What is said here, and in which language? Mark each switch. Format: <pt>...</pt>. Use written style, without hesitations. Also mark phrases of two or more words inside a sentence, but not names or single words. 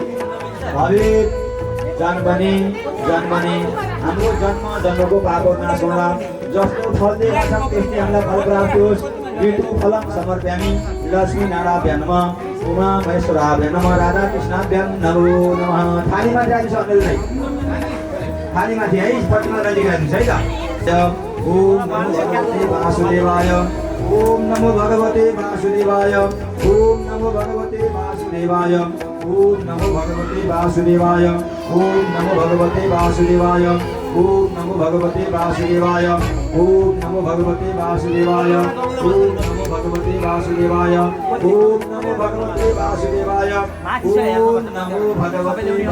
<sa>भवेत् जन्मने</sa> <ne>हाम्रो जन्मको पाप नाश होला जस्तो फल दिएका छन् त्यस्तै हामीलाई फल प्राप्त होस्</ne> <sa>मृत्यु फलं समर्पयामि लक्ष्मी नारायण नमः उमा महेश्वराभ्य नमः राधा कृष्णाभ्यां नमो नमः</sa> <ne>थालीमा जान्छ अनिललाई थालीमाथि है पट्टिमा राखिदिनुहुन्छ है त</ne> <sa>ओम नमो भगवते वासुदेवाय ओम नमो भगवते वासुदेवाय ओम नमो भगवते वासुदेवाय ओम नमो भगवते वासुदेवाय ओम नमो भगवते वासुदेवाय ओम नमो भगवते वासुदेवाय ओम नमो भगवते वासुदेवाय ओम नमो भगवते वासुदेवाय ओम नमो भगवते वासुदेवाय ओम नमो भगवते</sa>